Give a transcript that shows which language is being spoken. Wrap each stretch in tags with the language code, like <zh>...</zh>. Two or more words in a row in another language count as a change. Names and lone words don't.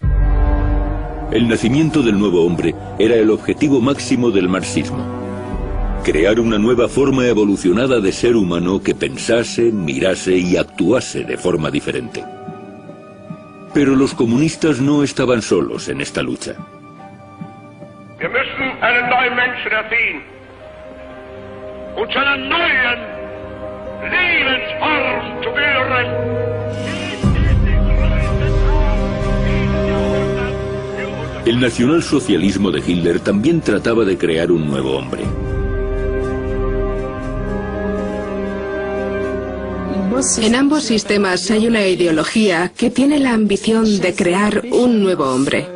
<es>El nacimiento del nuevo hombre era el objetivo máximo del marxismo. Crear una nueva forma evolucionada de ser humano que pensase, mirase y actuase de forma diferente. Pero los comunistas no estaban solos en esta lucha.</es> <de>Wir müssen einen neuen Menschen erziehen und zu einer neuen Lebensform zu führen.</de> <es>El nacionalsocialismo de Hitler también trataba de crear un nuevo hombre. En ambos sistemas hay una ideología que tiene la ambición de crear un nuevo hombre.</es>